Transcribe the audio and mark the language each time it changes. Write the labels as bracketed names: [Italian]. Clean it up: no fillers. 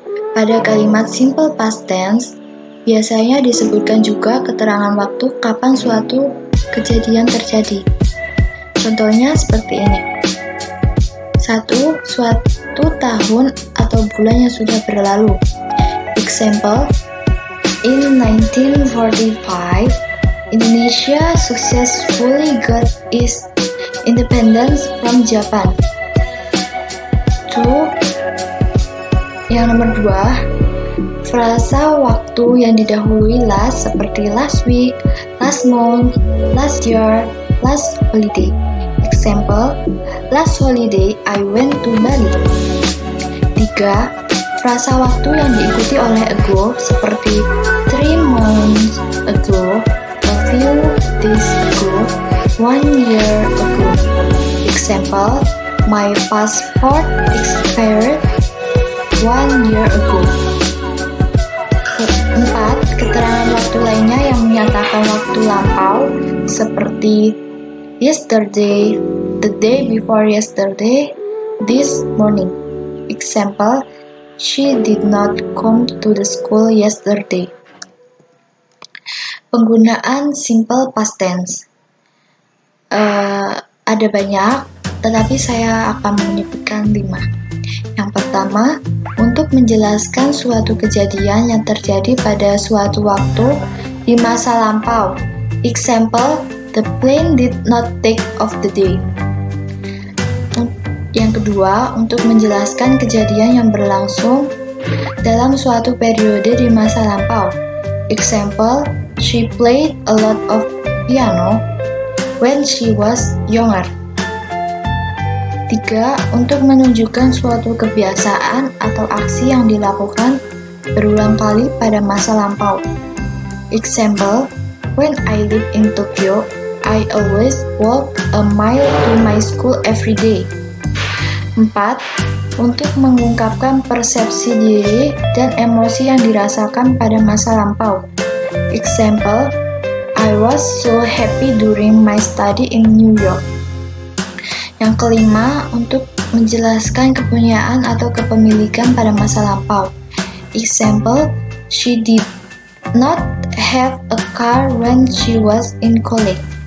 [Indonesian] Pada kalimat simple past tense, biasanya disebutkan juga keterangan waktu kapan suatu kejadian terjadi. Contohnya seperti ini. 1. Suatu tahun atau bulan yang sudah berlalu. [English] Example, in 1945, Indonesia successfully got its independence from Japan. [Indonesian] 2. Yang nomor 2, frasa waktu yang didahului last seperti [English] last week, last month, last year, last holiday. Example, last holiday I went to Bali. [Indonesian] 3. Frasa waktu yang diikuti oleh ago seperti [English] 3 months ago, a few days ago, 1 year ago. Example, my passport expired 1 year ago. 4. [Indonesian] Keterangan waktu lainnya yang menyatakan waktu lampau seperti [English] yesterday, the day before yesterday, this morning. Example, she did not come to the school yesterday. [Indonesian] Penggunaan simple past tense. Ada banyak, tetapi saya akan menyebutkan 5. Yang pertama, untuk menjelaskan suatu kejadian yang terjadi pada suatu waktu di masa lampau. [English] Example, the plane did not take off the day. [Indonesian] Yang kedua, untuk menjelaskan kejadian yang berlangsung dalam suatu periode di masa lampau. [English] Example, she played a lot of piano when she was younger. [Indonesian] 3. Untuk menunjukkan suatu kebiasaan atau aksi yang dilakukan berulang kali pada masa lampau. [English] Example, when I lived in Tokyo, I always walk a mile to my school every day. [Indonesian] 4. Untuk mengungkapkan persepsi diri dan emosi yang dirasakan pada masa lampau. [English] Example, I was so happy during my study in New York. [Indonesian] Yang kelima, untuk menjelaskan kepunyaan atau kepemilikan pada masa lampau. [English] Example, she did not have a car when she was in college.